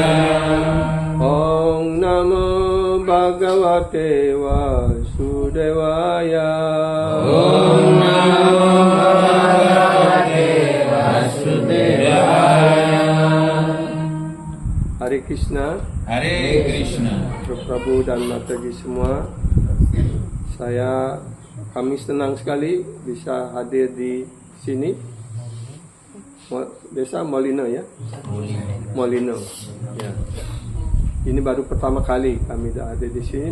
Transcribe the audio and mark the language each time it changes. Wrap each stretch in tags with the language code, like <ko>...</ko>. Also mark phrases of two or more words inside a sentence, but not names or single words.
<sa>ओम नमो भगवते वासुदेवाय। ओम नमो भगवते वासुदेवाय। हरे कृष्ण. हरे कृष्ण.</sa> <id>Prabhu dan Mataji semua, kami senang sekali bisa hadir di sini. Desa Molino ya? Molino. Ya. Ini baru pertama kali kami ada di sini.</id>